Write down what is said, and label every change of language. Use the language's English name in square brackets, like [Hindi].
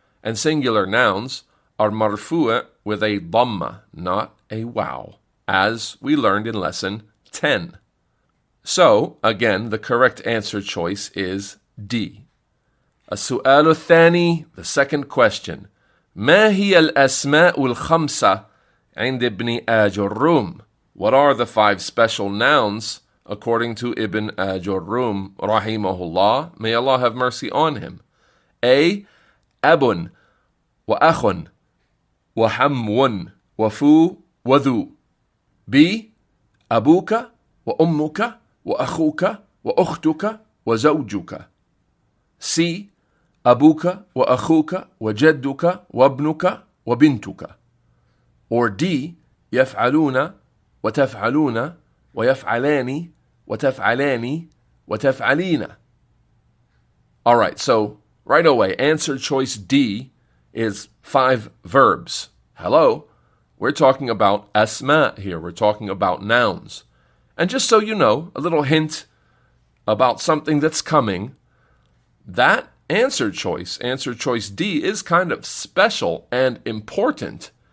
[English] And singular nouns are marfu' with a dhamma, not a waw, as we learned in lesson 10. So, again, the correct answer choice is D. [Arabic] السؤال الثاني, [English] the second question. [Arabic] ما هي الأسماء الخمسة عند ابن آجروم? [English] What are the 5 special nouns according to Ibn Ajrumiyyah rahimahullah? May Allah have mercy on him. [Arabic] A. أب وأخ وحم وفو وذو. B. أبوك وأمك وأخوك وأختك وزوجك. C. أبوك وأخوك وجدك وابنك وبنتك. [English] Or D. [Arabic] يفعلون وتفعلون ويفعلان وتفعلان وتفعلين. [English] All right, so right away, answer choice D is 5 verbs. Hello, We're talking about asma here. We're talking about nouns. And just so you know, a little hint about something that's coming, that answer choice D, is kind of special and important.